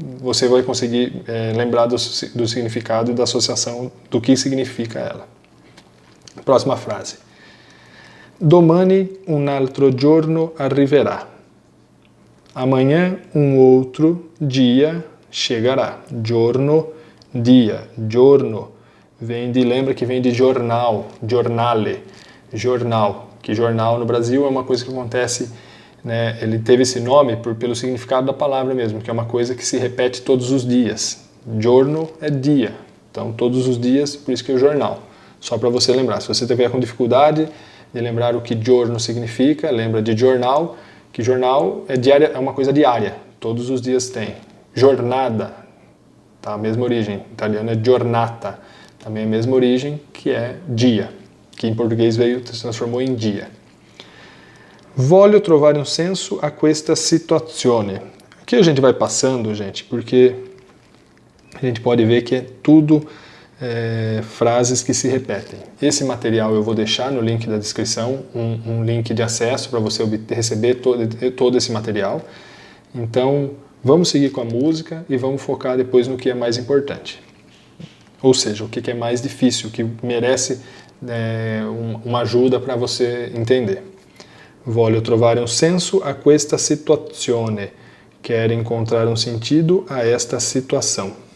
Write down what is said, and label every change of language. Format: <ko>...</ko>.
<pt>Você vai conseguir lembrar do significado e da associação do que significa ela. Próxima frase.</pt> <it>Domani un altro giorno arriverà.</it> <pt>Amanhã um outro dia chegará. Giorno, dia, giorno. Lembra que vem de jornal, giornale, jornal. Que jornal no Brasil é uma coisa que acontece né, ele teve esse nome pelo significado da palavra mesmo, que é uma coisa que se repete todos os dias. Giorno é dia, então todos os dias, por isso que é o jornal. Só para você lembrar, se você tiver com dificuldade de lembrar o que giorno significa, lembra de jornal, que jornal é diária, é uma coisa diária, todos os dias tem. Jornada, tá? A mesma origem, em italiano é giornata, também a mesma origem, que é dia, que em português se transformou em dia.</pt> <it>Voglio trovare un senso a questa situazione.</it> <pt>Aqui a gente vai passando, gente, porque a gente pode ver que é tudo frases que se repetem. Esse material eu vou deixar no link da descrição, um link de acesso para você receber todo esse material. Então, vamos seguir com a música e vamos focar depois no que é mais importante. Ou seja, o que é mais difícil, o que merece uma ajuda para você entender.</pt> <it>Voglio trovare un senso a questa situazione.</it> <pt>Quero encontrar um sentido a esta situação.</pt>